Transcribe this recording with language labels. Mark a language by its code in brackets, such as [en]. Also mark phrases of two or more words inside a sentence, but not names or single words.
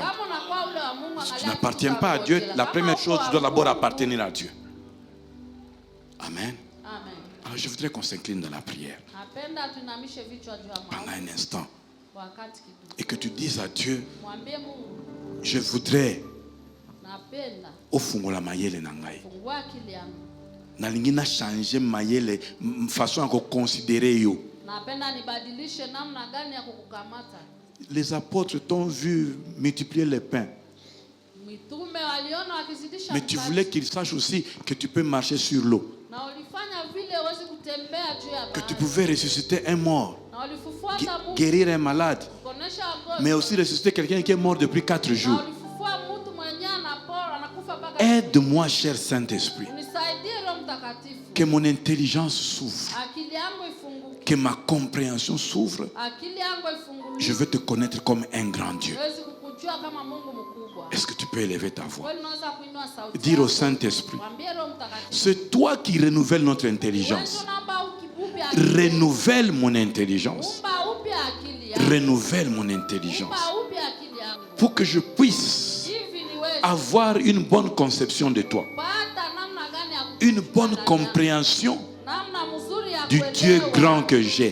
[fr] Si tu n'appartiens pas à Dieu, la première chose, tu dois d'abord appartenir à Dieu. Amen. Alors je voudrais qu'on s'incline dans la prière pendant un instant. Et que tu dises à Dieu, je voudrais au fond la [ln] mayele nangai. Nalingi na changer mayele [fr] façon à considérer [ln] yo. [fr] Les apôtres t'ont vu multiplier les pains. Mais tu voulais qu'ils sachent aussi que tu peux marcher sur l'eau. Que tu pouvais ressusciter un mort, guérir un malade, mais aussi ressusciter quelqu'un qui est mort depuis 4 jours. Aide-moi, cher Saint-Esprit. [sw] Nisaidie Roho Mtakatifu. [fr] Que mon intelligence s'ouvre. [sw] Akili yangu ifunguke. [fr] Que ma compréhension s'ouvre. [sw] Akili yangu ifunguke. [fr] Je veux te connaître comme un grand Dieu. [sw] Niweze kukujua kama Mungu mkubwa. [fr] Est-ce que tu peux élever ta voix? [sw] Wewe unaweza kuinua sauti. [fr] Dire au Saint-Esprit, [sw] Mwambie Roho Mtakatifu. [fr] c'est toi qui renouvelle notre intelligence. Renouvelle mon intelligence. Renouvelle mon intelligence. Pour que je puisse avoir une bonne conception de toi. Une bonne compréhension du Dieu grand que j'ai.